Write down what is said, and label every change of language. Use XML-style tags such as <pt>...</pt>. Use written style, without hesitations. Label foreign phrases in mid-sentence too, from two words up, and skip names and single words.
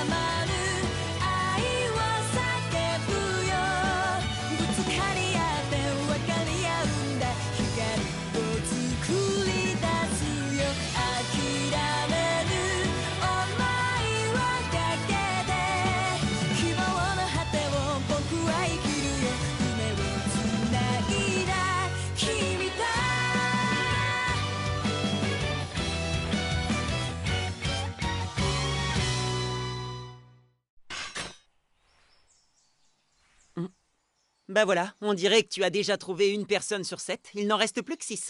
<ja>まぬ愛を叫ぶよぶつかり合って分かり合うんだ光を作り出すよ諦める想いをかけて希望の果てを僕は生きるよ夢をつないだ君と</ja> <fr>Bah voilà, on dirait que tu as déjà trouvé une personne sur 7, il n'en reste plus que 6.</fr>